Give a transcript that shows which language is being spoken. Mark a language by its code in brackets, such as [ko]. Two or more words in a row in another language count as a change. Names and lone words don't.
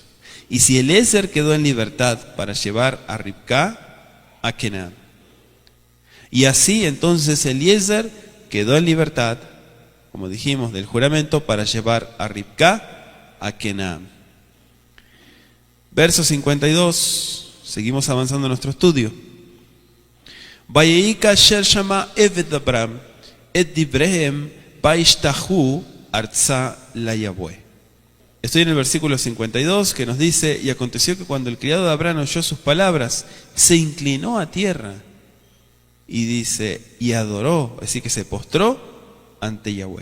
[es] Y si Eliezer quedó en libertad para llevar a Ribcá a Canaán, y así entonces Eliezer quedó en libertad, como dijimos, del juramento para llevar a Ribcá a Canaán. Verso 52, seguimos avanzando en nuestro estudio. [he] ויהי כאשר שמע עבד אברהם את דבריהם וישתחו ארצה ליהוה. [es] Estoy en el versículo 52 que nos dice: y aconteció que cuando el criado de Abraham oyó sus palabras, se inclinó a tierra y dice, y adoró, es decir, que se postró ante Yahweh.